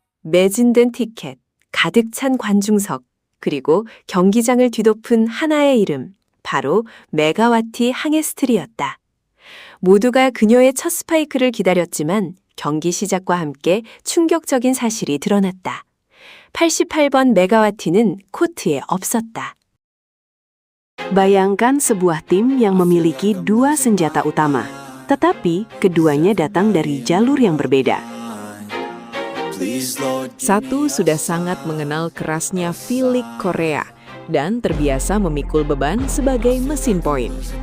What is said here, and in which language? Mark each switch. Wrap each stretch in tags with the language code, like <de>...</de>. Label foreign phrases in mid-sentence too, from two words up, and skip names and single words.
<ko>매진된 티켓, 가득 찬 관중석, 그리고 경기장을 뒤덮은 하나의 이름, 바로 메가와티 항해스트리였다. 모두가 그녀의 첫 스파이크를 기다렸지만 경기 시작과 함께 충격적인 사실이 드러났다. 88번 메가와티는 코트에 없었다.</ko> <id>Bayangkan sebuah tim yang memiliki dua senjata utama, tetapi keduanya datang dari jalur yang berbeda. Satu sudah sangat mengenal kerasnya V-League Korea dan terbiasa memikul beban sebagai mesin poin.</id>